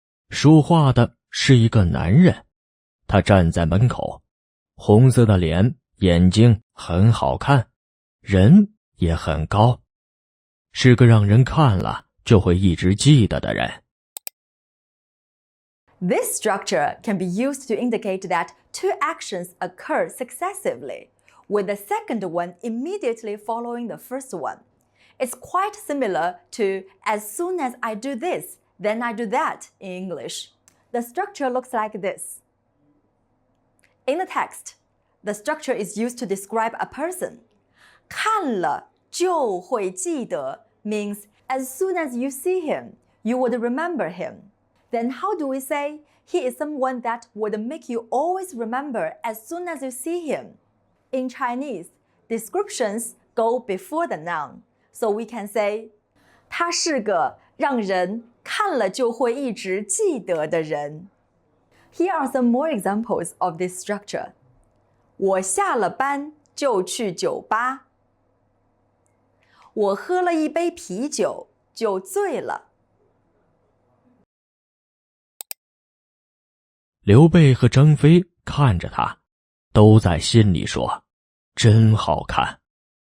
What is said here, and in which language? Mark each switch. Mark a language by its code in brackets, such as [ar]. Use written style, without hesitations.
[zh] 说话的是一个男人，他站在门口，红色的脸，眼睛很好看，人也很高，是个让人看了就会一直记得的人。 [en] This structure can be used to indicate that two actions occur successively, with the second one immediately following the first one. It's quite similar to as soon as I do this, then I do that in English. The structure looks like this. In the text, the structure is used to describe a person. [zh] 看了就会记得 [en] means as soon as you see him, you would remember him. Then how do we say he is someone that would make you always remember as soon as you see him? In Chinese, descriptions go before the noun, so we can say [zh] 他是个让人看了就会一直记得的人。 [en] Here are some more examples of this structure. [zh] 我下了班就去酒吧。我喝了一杯啤酒就醉了。刘备和张飞看着他，都在心里说：“真好看。”